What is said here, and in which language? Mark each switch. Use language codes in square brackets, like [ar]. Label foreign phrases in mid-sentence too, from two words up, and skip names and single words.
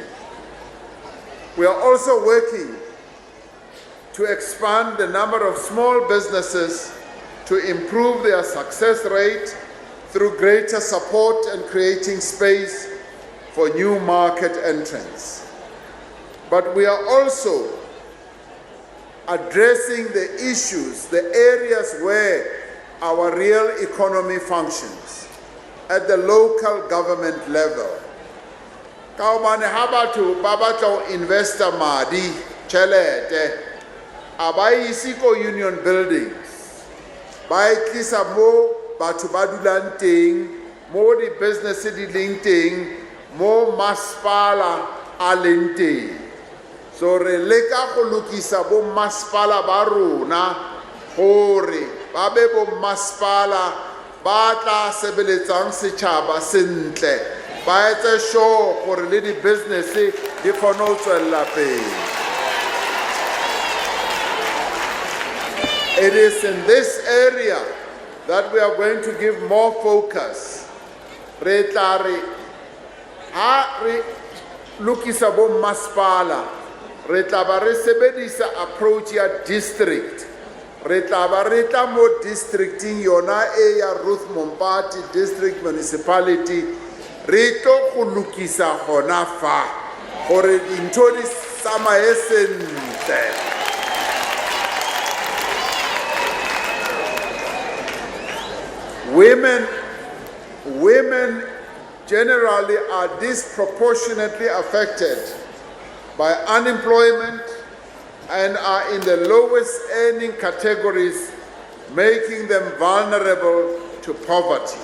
[en] We are also working to expand the number of small businesses to improve their success rate through greater support and creating space for new market entrants. But we are also addressing the issues, the areas where our real economy functions at the local government level. [st] Kaobane ha batho ba batla ho investa madi tjhelete a ba ise ko union buildings ba itlisa mo batho ba dulang teng mo di business di leng teng mo masipala a leng teng. [tn] So re leka go lokisa bo masipala ba rona gore ba be bo masipala ba tla sebeletsang setjhaba sentle ba etse sure gore le di business di kgone ho tswella pele. [en] It is in this area that we are going to give more focus. [tn] Re tla re ha re lokisa bo masipala re tla ba re sebedisa approach ya district. Re tla ba re tla mo districting yona e ya Ruth Mompati district municipality re tlo go lokisa gona fa gore dintho di tsamaye sentle. [en] Women generally are disproportionately affected by unemployment and are in the lowest earning categories, making them vulnerable to poverty.